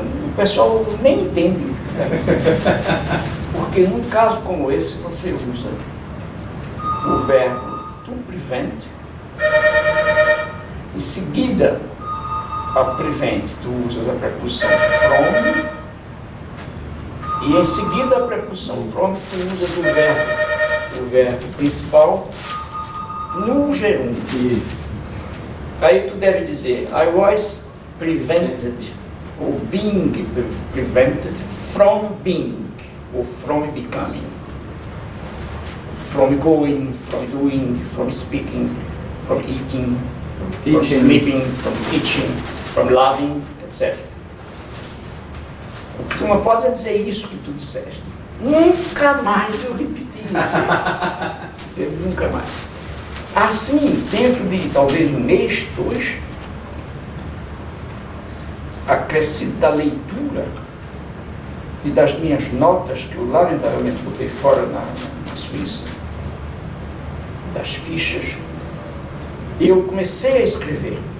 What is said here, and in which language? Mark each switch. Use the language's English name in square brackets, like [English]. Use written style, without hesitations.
[Portuguese] O pessoal nem entende. Porque num caso como esse você usa o verbo to prevent, em seguida a prevent tu usas a preposição from, e em seguida a preposição from tu usas o verbo principal no gerúndio. Isso. Aí tu deve dizer: [English] I was prevented, ou being prevented from being, ou from becoming, from going, from doing, from speaking, from eating, from sleeping, from teaching, from loving, etc. [Portuguese] Tu não pode dizer isso que tu disseste. Nunca mais eu repeti isso. Nunca mais. Assim, dentro de talvez um mês, dois, acrescido da leitura e das minhas notas, que eu lamentavelmente botei fora na Suíça, das fichas, eu comecei a escrever.